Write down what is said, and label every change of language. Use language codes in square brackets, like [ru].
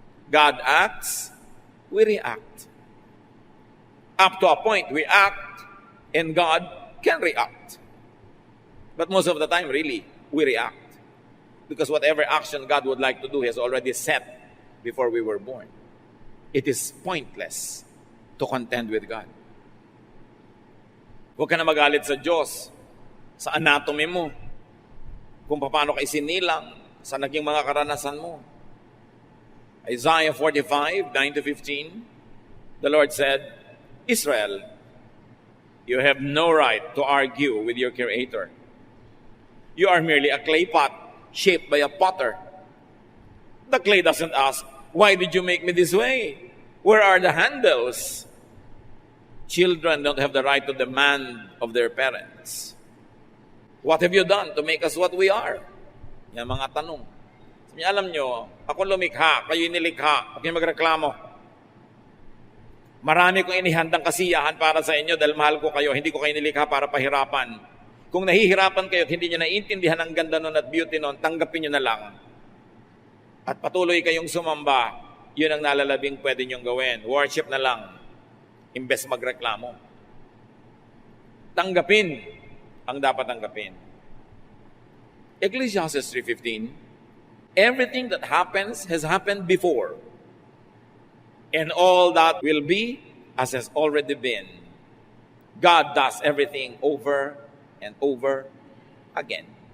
[en] God acts, we react. Up to a point, we act, and God can react. But most of the time, really, we react. Because whatever action God would like to do, He has already set before we were born. It is pointless to contend with God. [tl] Huwag ka na magalit sa Diyos, sa anatomy mo, kung paano ka isinilang, sa naging mga karanasan mo. [en] Isaiah 45, 9-15, the Lord said, Israel, you have no right to argue with your Creator. You are merely a clay pot shaped by a potter. The clay doesn't ask, why did you make me this way? Where are the handles? Children don't have the right to demand of their parents. What have you done to make us what we are? [tl] Yan mga tanong. Alam nyo, ako lumikha, kayo inilikha, huwag kayo magreklamo. Marami kong inihandang kasiyahan para sa inyo dahil mahal ko kayo, hindi ko kayo nilikha para pahirapan. Kung nahihirapan kayo at hindi nyo naiintindihan ang ganda nun at beauty nun, tanggapin nyo na lang. At patuloy kayong sumamba, yun ang nalalabing pwede nyong gawin. Worship na lang, imbes magreklamo. Tanggapin ang dapat tanggapin. [en] Ecclesiastes 3:15, everything that happens has happened before. And all that will be as has already been. God does everything over and over again.